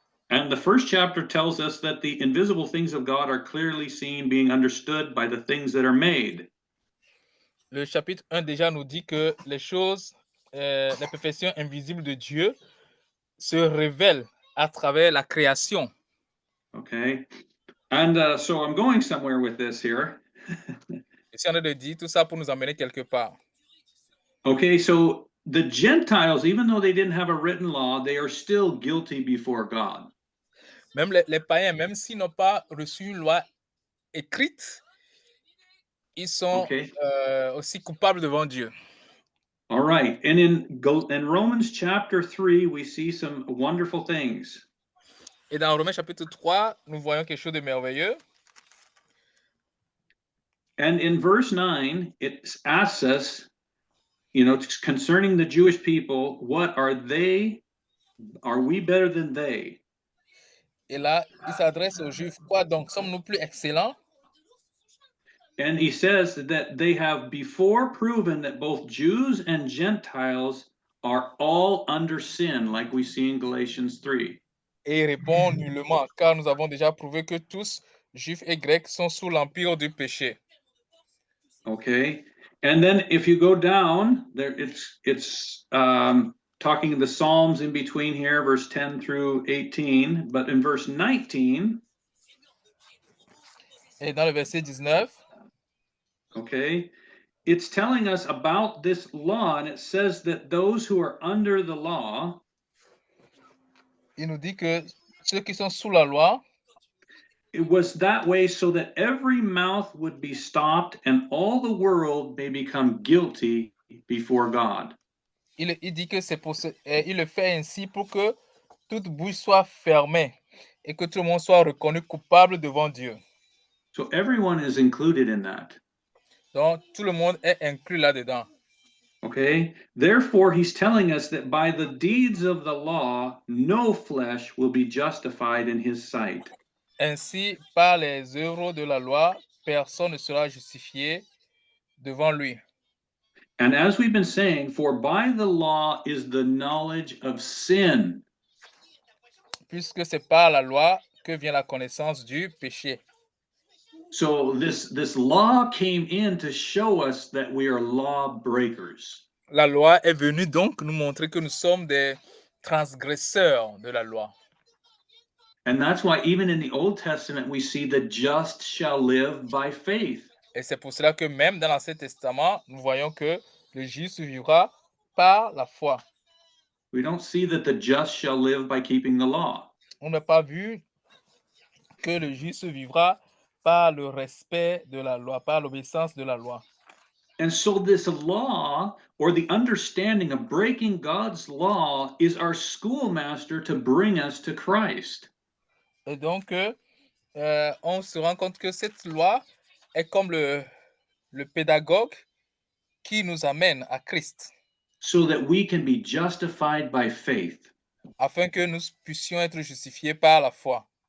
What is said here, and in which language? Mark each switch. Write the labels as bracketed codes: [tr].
[en] And the first chapter tells us that the invisible things of God are clearly seen, being understood by the things that are made. [fr] Le chapitre 1 déjà nous dit que les choses, les perfections invisibles de Dieu se révèlent à travers la création. [en] Okay. And so I'm going somewhere with this here. [fr] Et si on a de dire tout ça pour nous emmener quelque part. [en] Okay, so the Gentiles, even though they didn't have a written law, they are still guilty before God. [fr] Même les païens, même s'ils n'ont pas reçu une loi écrite, ils sont [en] Okay. [fr] aussi coupables devant Dieu. [en] All right. And in Romans chapter 3, we see some wonderful things. [fr] Et dans Romains chapitre 3, nous voyons quelque chose de merveilleux. [en] And in verse 9, it asks us, concerning the Jewish people, what are they? Are we better than they? [fr] Et là, il s'adresse aux Juifs. Quoi donc? Sommes-nous plus excellents? [en] And he says that they have before proven that both Jews and Gentiles are all under sin, like we see in Galatians 3. [fr] Et il répond nullement, car nous avons déjà prouvé que tous, Juifs et Grecs, sont sous l'empire du péché. [en] Okay. And then if you go down there, it's talking the Psalms in between here, verse 10 through 18, but in verse 19, [fr] Et dans le verset 19, [en] okay, it's telling us about this law, and it says that those who are under the law, [fr] il nous dit que ceux qui sont sous la loi, [en] it was that way so that every mouth would be stopped and all the world may become guilty before God. [fr] il dit que c'est pour il le fait ainsi pour que toute bouche soit fermée et que tout le monde soit reconnu coupable devant Dieu. [en] So everyone is included in that. [fr] Donc, tout le monde est inclus là-dedans. [en] Okay, therefore, he's telling us that by the deeds of the law, no flesh will be justified in his sight. [fr] Ainsi, par les œuvres de la loi, personne ne sera justifié devant lui. [en] And as we've been saying, for by the law is the knowledge of sin. [fr] Puisque c'est par la loi que vient la connaissance du péché. [en] So this law came in to show us that we are law breakers. [fr] La loi est venue donc nous montrer que nous sommes des transgresseurs de la loi. [en] And that's why even in the Old Testament, we see the just shall live by faith. [fr] Et c'est pour cela que même dans l'Ancien Testament, nous voyons que le juste vivra par la foi. [en] We don't see that the just shall live by keeping the law. [fr] On n'a pas vu que le juste vivra par le respect de la loi, par l'obéissance de la loi. [en] And so this law, or the understanding of breaking God's law, is our schoolmaster to bring us to Christ. [fr] Et donc, on se rend compte que cette loi est comme le pédagogue qui nous amène à Christ. [en] So that we can be justified by faith. [fr] Afin que nous puissions être justifiés par la foi.